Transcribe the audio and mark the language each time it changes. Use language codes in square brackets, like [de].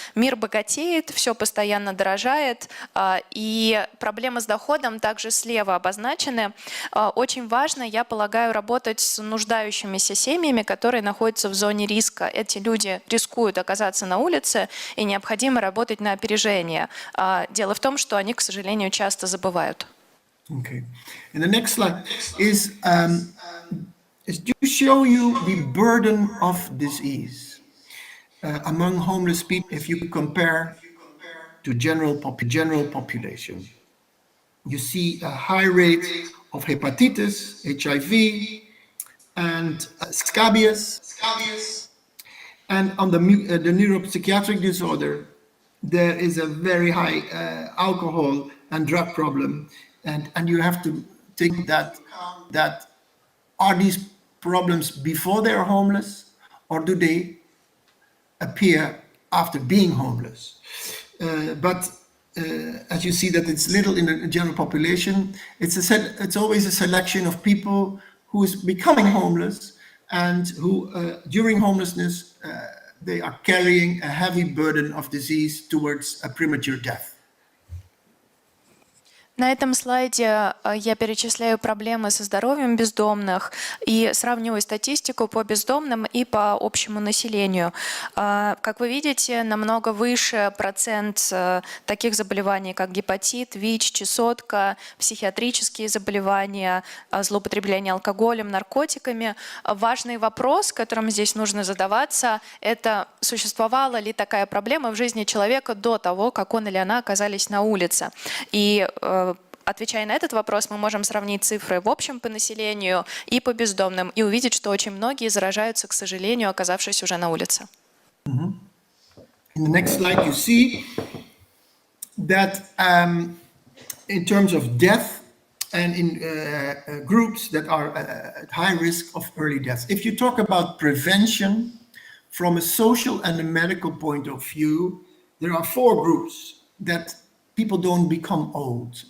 [ru] Мир богатеет, все постоянно дорожает, и проблемы с доходом также слева обозначены. Очень важно, я полагаю, работать с нуждающимися семьями, которые находятся в зоне риска. Эти люди рискуют оказаться на улице, и необходимо работать на опережение. Дело в том, что они, к сожалению, часто забывают. [en] Okay. And the next slide is to show you the burden of disease among homeless people. If you compare to general population, you see a high rate of hepatitis, HIV, and scabies. And on the neuropsychiatric disorder, there is a very high alcohol and drug problem, and you have to think that are these problems before they are homeless, or do they appear after being homeless? But as you see that it's little in the general population, it's always a selection of people who is becoming homeless and who during homelessness they are carrying a heavy burden of disease towards a premature death. [ru] На этом слайде я перечисляю проблемы со здоровьем бездомных и сравниваю статистику по бездомным и по общему населению. Как вы видите, намного выше процент таких заболеваний, как гепатит, ВИЧ, чесотка, психиатрические заболевания, злоупотребление алкоголем, наркотиками. Важный вопрос, которым здесь нужно задаваться, это существовала ли такая проблема в жизни человека до того, как он или она оказались на улице. И отвечая на этот вопрос, мы можем сравнить цифры в общем по населению и по бездомным и увидеть, что очень многие заражаются, к сожалению, оказавшись уже на улице. [en] In the next slide, you see that in terms of death and in groups that are at high risk of early death. If you talk about prevention from a social and a medical point of view, there are 4 groups that people don't become old.